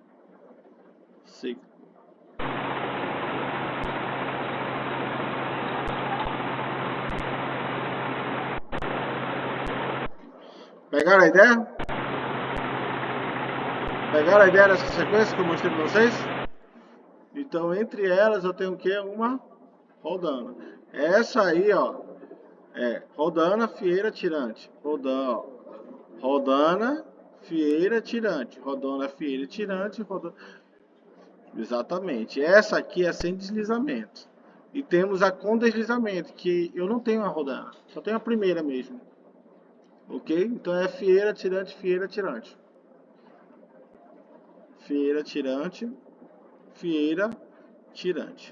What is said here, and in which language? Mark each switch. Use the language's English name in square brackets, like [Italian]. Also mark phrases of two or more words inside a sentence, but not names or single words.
[Portuguese] Pegaram a ideia? Pegaram a ideia dessa sequência que eu mostrei para vocês? Então, entre elas, eu tenho o que? Uma Roldana. Essa aí, ó, é Roldana, Fieira, Tirante. Roldana, Fieira, Tirante. Roldana, Fieira, Tirante. Roldana... Exatamente. Essa aqui é sem deslizamento. E temos a com deslizamento, que eu não tenho a Roldana. Só tenho a primeira mesmo. Ok? Então é Fieira, Tirante, Fieira, Tirante. Fieira, Tirante. Fieira, Tirante.